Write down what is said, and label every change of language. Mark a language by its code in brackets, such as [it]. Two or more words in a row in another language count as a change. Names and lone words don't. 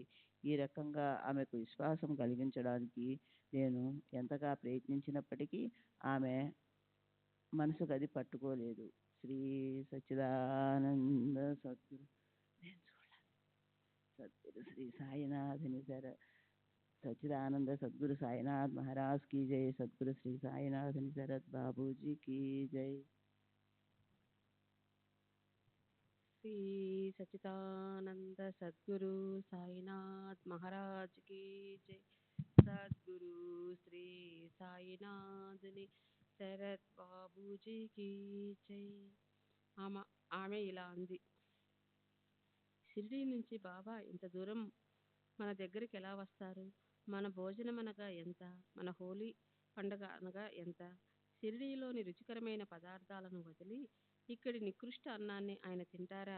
[te] ఈ రకంగా ఆమెకు విశ్వాసం కలిగించడానికి నేను ఎంతగా ప్రయత్నించినప్పటికీ ఆమె మనసుకు అది పట్టుకోలేదు. శ్రీ సచ్చిదానంద సద్గురు శ్రీ సాయినాథుని [hi] सच्चिदानंद सद्गुरु साईनाथ महाराज की जय। सद्गुरु श्री साईनाथ शरद बाबू जी की जय। श्री सच्चिदानंद सद्गुरु साईनाथ महाराज की जय। सद्गुरु श्री साईनाथ शरद बाबू जी की जय। [te] ఆమె ఇలా అంది, షిరిడీ నుంచి బాబా ఇంత దూరం మన దగ్గరికి ఎలా వస్తారు? మన భోజనం అనగా ఎంత? మన హోలీ పండుగ అనగా ఎంత? షిరిడీలోని రుచికరమైన పదార్థాలను వదిలి ఇక్కడి నికృష్ట అన్నాన్ని ఆయన తింటారా?